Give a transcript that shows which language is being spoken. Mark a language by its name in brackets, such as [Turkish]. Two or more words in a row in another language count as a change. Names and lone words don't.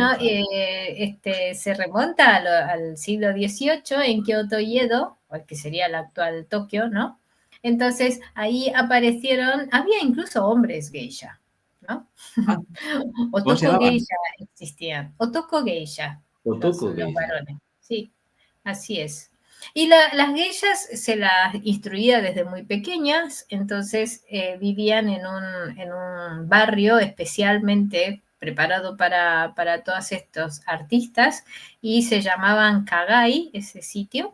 [Spanish] Bueno, mucho arte. se remonta al siglo XVIII en Kioto y Edo, o que sería el actual Tokio, ¿no? Entonces ahí aparecieron, había incluso hombres geisha, ¿no? Ah, ¿cómo se Otoko llamaban? geisha existían. [Japanese] Otoko geisha, [Spanish] Otoko los geisha. varones. Sí, así es. Y las geishas se las instruía desde muy pequeñas, entonces vivían en un barrio especialmente preparado para todos estos artistas y se llamaban Kagai, ese sitio.